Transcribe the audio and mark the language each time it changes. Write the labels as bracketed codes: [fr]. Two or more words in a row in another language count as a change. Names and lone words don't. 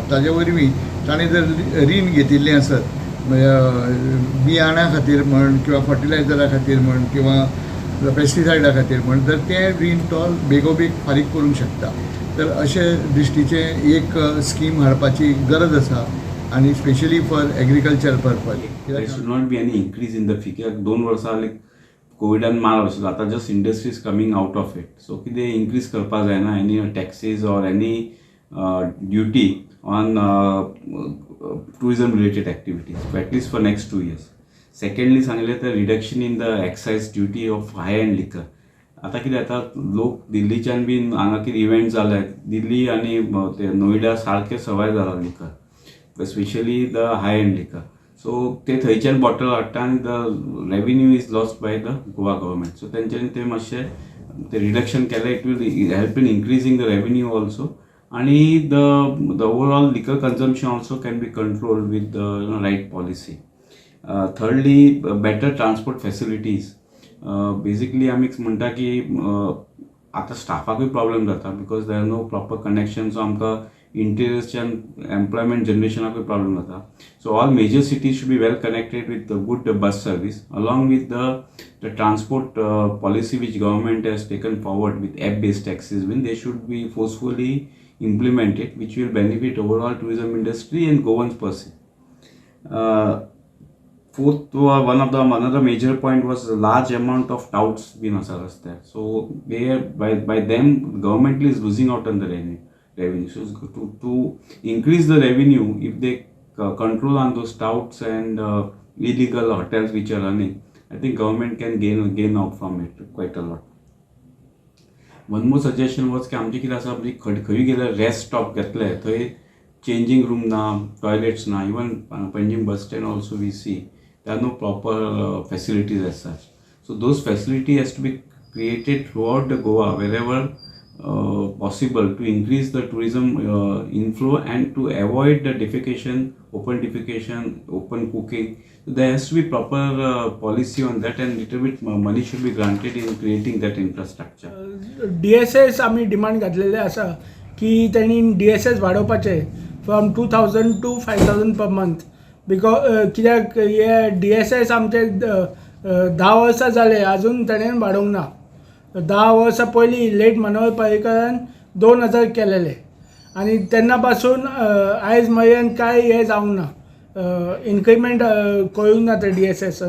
[kok] ताजे वरवीं ताणें जर रीण घेतिल्लें आसत बियाण्या खातीर म्हण किंवा फर्टिलायझरा खातीर म्हण किंवा पेस्टिसायडा खातीर म्हण, तर तें रीण तो बेगोबेग फारीक करूंक शकता. तर अशे दृश्टीचे एक स्कीम हाडपाची गरज आसा आनी [en] specially for agriculture purpose. There should not be any increase in the fee. [kok] कित्याक 2 वर्सां कोविडान मार आशिल्लो, आतां [en] just industries coming out of it. सो [kok] कितें इन्क्रीज करपाक जायना [en] any taxes or any duty on tourism related activities for at least for next 2 years. Secondly [kok] सांगलें तर [en] reduction in the excise duty of high end liquor. [kok] आतां कितें जाता, लोक दिल्लीच्यान बीन हांगा कितें इव्हेंट जाले, दिल्ली आनी ते नोयडा सारके सवाय जाला लिकर, [en] specially the high end liquor. सो [kok] ते थंयच्यान बॉटल हाडटा आनी [en] the revenue is lost by the Goa government. सो [kok] तेंच्यांनी ते मातशें ते रिडक्शन केलें, [en] it will help in increasing the revenue also, आणि the overall liquor consumption also can be controlled with the right policy. Thirdly, better transport facilities. [kok] Basically आमी म्हणटा की आतां स्टाफाकूय प्रॉब्लेम जाता [en] because there are no proper connection. [kok] सो आमकां इंटिरियर्सच्यान एम्प्लॉयमेंट जनरेशनाकूय प्रॉब्लेम जाता. [en] so all major cities should be well connected with the good bus service along with the transport policy which government has taken forward with app-based taxis. When they should be forcefully implemented, which will benefit overall tourism industry and Goans per se. Fourth, another major point was a large amount of touts being assessed there. So they by them government is losing out on the revenue. So to increase the revenue, if they control on those touts and illegal hotels which are running, I think government can gain out from it quite a lot. one more suggestion was [kok] की आमचे कितें आसा, खंय गेल्यार [en] rest stop [kok] घेतले थंय [en] changing room [kok] ना, टॉयलेट्स ना. [en] even Panjim bus stand also we see there are no proper facilities as such. So those facility has to be created throughout the Goa wherever possible to increase the tourism inflow and to avoid the defecation, open cooking. So there has to be proper policy on that, and little bit money should be granted in creating that infrastructure. [kok] DSS आम्ही डिमांड घातलेले आसा की त्यांनी DSS वाडोवपाचे [en] from 2000 to 5000 per month. [kok] बिकॉज कित्याक हे DSS आमचे 10 वर्सां जाले अजून ताणें वाडोवंक ना. 10 वर्सां पयलीं लेट मनोहर पर्रीकरान 2000 केलेले आनी तेन्ना पासून आयज मेरेन कांय हें जावंक ना, इन्क्रिमेंट करूंक ना ते DSSन.